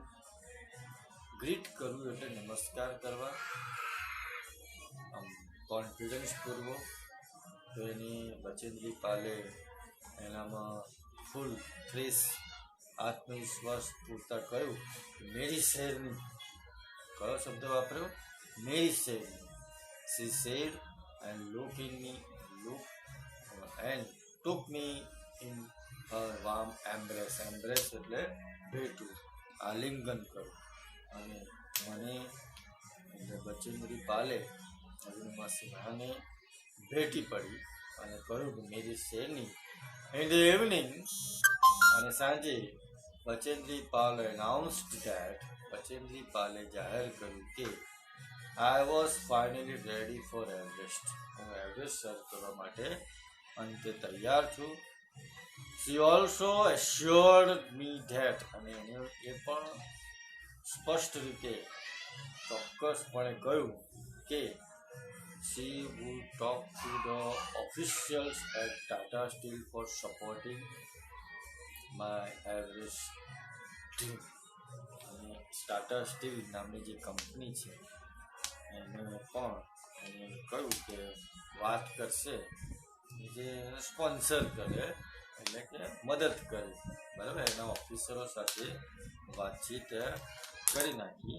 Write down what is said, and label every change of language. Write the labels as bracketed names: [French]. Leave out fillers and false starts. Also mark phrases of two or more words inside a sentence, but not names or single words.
[Gujarati] ગ્રીટ કરવું એટલે નમસ્કાર કરવા, કોન્ફિડન્સ પૂર્વક. તો એની બચેન્દ્રી પાલે એનામાં ફૂલ ફ્રેશ આત્મવિશ્વાસ પૂરતા કહ્યું, [Hindi] मेरी शेरनी. [Gujarati] કયો શબ્દ વાપર્યો? [Hindi] मेरी शेरनी. [English] she said and look and took me in her warm embrace. [Gujarati] Embrace એટલે ભેટું, આલિંગન કરું. અને મને એટલે બચેન્દ્રી પાલે અરુણિમા સિન્હાને ભેટી પડી અને કહ્યું કે [Hindi] मेरी शेरनी. [English] in the evening, [Gujarati] અને સાંજે [English] બચેન્દ્રી પાલ announced that, [Gujarati] બચેન્દ્રી પાલે જાહેર કર્યું કે [English] I was finally ready for Everest. [Gujarati] હું એવરેસ્ટ સર કરવા માટે અંતે તૈયાર છું. [English] She also assured me that, [Gujarati] અને એને એ પણ સ્પષ્ટ રીતે ચોક્કસપણે કહ્યું કે [English] she would talk to the officials at Tata Steel for supporting my Everest dream. [Gujarati] અને ટાટા સ્ટીલ નામની જે કંપની છે એને પણ એને કહ્યું કે વાત કરશે, જે સ્પોન્સર કરે એટલે કે મદદ કરે, બરાબર. એના ઓફિસરો સાથે વાતચીત કરી નાખી.